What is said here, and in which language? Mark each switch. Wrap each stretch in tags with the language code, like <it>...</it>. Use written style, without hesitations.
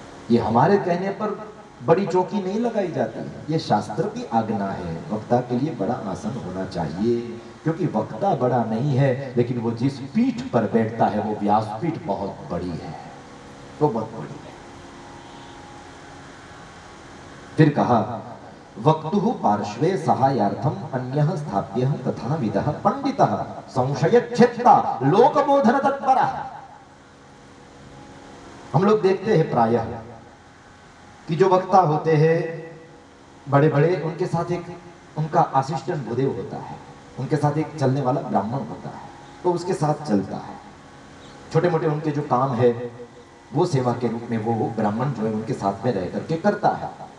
<hi>ये हमारे कहने पर बड़ी चौकी नहीं लगाई जाती, ये शास्त्र की आज्ञा है। वक्ता के लिए बड़ा आसन होना चाहिए, क्योंकि वक्ता बड़ा नहीं है, लेकिन वो जिस पीठ पर बैठता है वो व्यासपीठ बहुत बड़ी है, वो बहुत बड़ी है।</hi> <sa>फिर कहा वक्तुः पार्श्वे सहायार्थम अन्यः स्थाप्यः तथा विदः पंडितः संशयच्छेत्ता लोकबोधन तत्परः।</sa> <hi>हम लोग देखते हैं प्रायः कि जो वक्ता होते हैं बड़े बड़े, उनके साथ एक उनका असिस्टेंट भूदेव होता है, उनके साथ एक चलने वाला ब्राह्मण होता है, तो उसके साथ चलता है। छोटे मोटे उनके जो काम है वो सेवा के रूप में वो ब्राह्मण जो है उनके साथ में रह करके करता है।</hi>